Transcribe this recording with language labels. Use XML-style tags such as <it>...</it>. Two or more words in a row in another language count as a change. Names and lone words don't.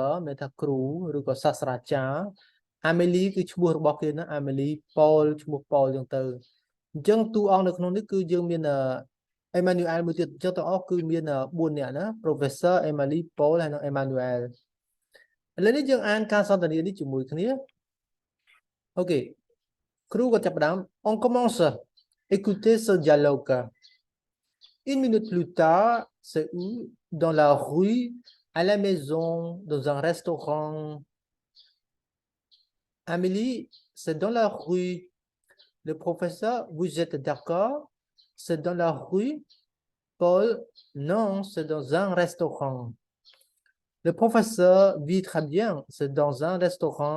<km>មានថាគ្រូឬក៏សាស្ត្រាចារ្យ Amelie គឺឈ្មោះរបស់គេណា Amelie Paul ឈ្មោះ Paul ចឹងទៅ អញ្ចឹងតួអង្គនៅក្នុងនេះគឺយើងមានEmmanuel មួយទៀតអញ្ចឹងទាំងអស់គឺមាន4នាក់ណា Professor Emily Paul ហើយនិង Emmanuel ឥឡូវនេះយើងអានការសន្ទនានេះជាមួយគ្នាអូខេគ្រូក៏ចាប់ផ្ដើម</km> <fr>On commence écoutez ce dialogue une minute plus tard c'est où dans la rue à la maison dans un restaurant Amélie c'est dans la rue le professeur vous êtes d'accord c'est dans la rue Paul non c'est dans un restaurant Le professeur vit très bien, c'est dans un restaurant.</fr>